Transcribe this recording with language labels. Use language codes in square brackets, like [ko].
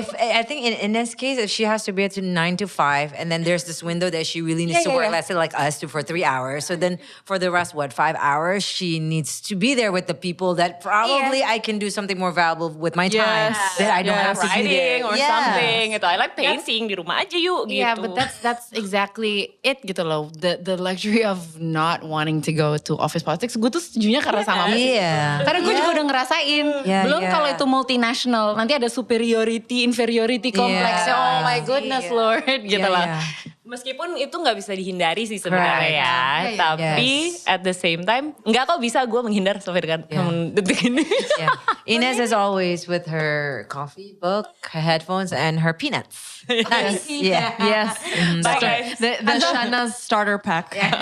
[en] I think in this case, if she has to be at 9 to 5, and then there's this window that she really needs to work, let's say like us, for 3 hours. So then for the rest, 5 hours, she needs to be there with the people that probably I can do something more valuable with my time. That I don't have to be there. Writing or something gitu. I like painting, [id] di rumah aja yuk gitu. [en] Yeah, but that's exactly it [id] gitu loh. [en] The luxury of not wanting to go to office politics. [id] Gue tuh setujunya karena sama sih. Karena gue juga udah ngerasain. Belum kalau itu multinational, nanti ada superiority, inferiority kompleksnya. [en] Oh my goodness Lord [id] gitu lah. Meskipun itu nggak bisa dihindari sih sebenarnya ya. Tapi [en] at the same time, [id] nggak kok bisa gue menghindar sampai dengan detik ini. [en] Ines is always with her coffee book, her headphones, and her peanuts. Nice. Yes. Bye guys. The Shahnaz starter pack.